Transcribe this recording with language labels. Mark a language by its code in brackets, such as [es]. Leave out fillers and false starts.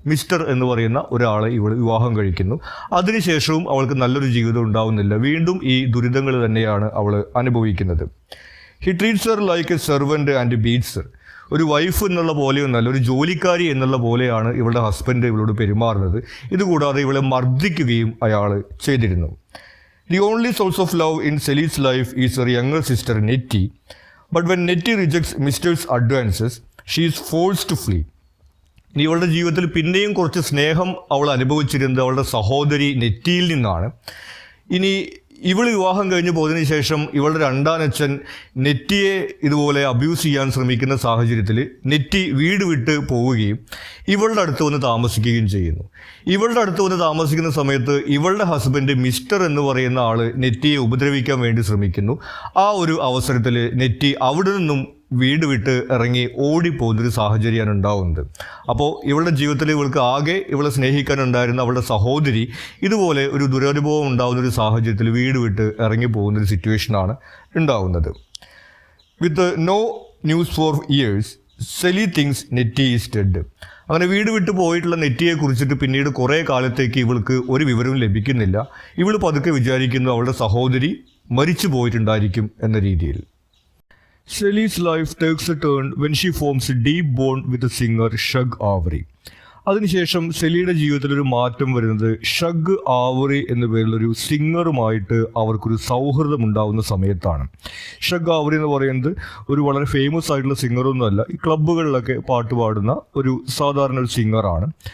[ml] Mister എന്ന് പറയുന്ന ഒരാളെ ഇവൾ വിവാഹം കഴിക്കുന്നു. അതിനുശേഷവും അവൾക്ക് നല്ലൊരു ജീവിതം ഉണ്ടാവുന്നില്ല. വീണ്ടും ഈ ദുരിതങ്ങൾ തന്നെയാണ് അവൾ അനുഭവിക്കുന്നത്. [en] He treats her like a servant and beats her. [ml] ഒരു വൈഫ് എന്നുള്ള പോലെയൊന്നല്ല, ഒരു ജോലിക്കാരി എന്നുള്ള പോലെയാണ് ഇവളുടെ ഹസ്ബൻഡ് ഇവളോട് പെരുമാറുന്നത്. ഇതുകൂടാതെ ഇവളെ മർദ്ദിക്കുകയും അയാൾ ചെയ്തിരുന്നു. [en] The only source of love in Sally's life is her younger sister Nettie, but when Nettie rejects Mr.'s advances, she is forced to flee. [ml] ഇനി ഇവളുടെ ജീവിതത്തിൽ പിന്നെയും കുറച്ച് സ്നേഹം അവൾ അനുഭവിച്ചിരുന്നത് അവളുടെ സഹോദരി നെറ്റിയിൽ നിന്നാണ്. ഇനി ഇവൾ വിവാഹം കഴിഞ്ഞ് പോയതിനു ശേഷം ഇവളുടെ രണ്ടാം അച്ഛൻ നെറ്റിയെ ഇതുപോലെ അബ്യൂസ് ചെയ്യാൻ ശ്രമിക്കുന്ന സാഹചര്യത്തിൽ നെറ്റി വീട് വിട്ട് പോവുകയും ഇവളുടെ അടുത്ത് വന്ന് താമസിക്കുകയും ചെയ്യുന്നു. ഇവളുടെ അടുത്ത് വന്ന് താമസിക്കുന്ന സമയത്ത് ഇവളുടെ ഹസ്ബൻഡ് മിസ്റ്റർ എന്ന് പറയുന്ന ആൾ നെറ്റിയെ ഉപദ്രവിക്കാൻ വേണ്ടി ശ്രമിക്കുന്നു. ആ ഒരു അവസരത്തിൽ നെറ്റി അവിടെ നിന്നും വീട് വിട്ട് ഇറങ്ങി ഓടിപ്പോകുന്നൊരു സാഹചര്യമാണ് ഉണ്ടാവുന്നത്. അപ്പോൾ ഇവളുടെ ജീവിതത്തിൽ ഇവൾക്ക് ആകെ ഇവളെ സ്നേഹിക്കാനുണ്ടായിരുന്ന അവളുടെ സഹോദരി ഇതുപോലെ ഒരു ദുരനുഭവം ഉണ്ടാകുന്നൊരു സാഹചര്യത്തിൽ വീട് വിട്ട് ഇറങ്ങി പോകുന്നൊരു സിറ്റുവേഷനാണ് ഉണ്ടാവുന്നത്. [en] With no news for years Celie thinks Nettie is dead. [ml] അങ്ങനെ വീട് വിട്ട് പോയിട്ടുള്ള നെറ്റിയെ കുറിച്ചിട്ട് പിന്നീട് കുറേ കാലത്തേക്ക് ഇവൾക്ക് ഒരു വിവരവും ലഭിക്കുന്നില്ല. ഇവൾ പതുക്കെ വിചാരിക്കുന്നു അവളുടെ സഹോദരി മരിച്ചു പോയിട്ടുണ്ടായിരിക്കും എന്ന രീതിയിൽ. [en] Sally's life takes a turn when she forms a deep bond with the singer Shug Avery. [ml] അതിനുശേഷം സെലിയുടെ ജീവിതത്തിൽ ഒരു മാറ്റം വരുന്നത് ഷഗ് ആവറി എന്ന പേരിലൊരു സിംഗറുമായിട്ട് അവർക്കൊരു സൗഹൃദം ഉണ്ടാവുന്ന സമയത്താണ്. ഷഗ് ആവറി എന്ന് പറയുന്നത് ഒരു വളരെ ഫേമസ് ആയിട്ടുള്ള സിംഗറൊന്നുമല്ല, ഈ ക്ലബ്ബുകളിലൊക്കെ പാട്ട് പാടുന്ന ഒരു സാധാരണ ഒരു സിംഗറാണ്.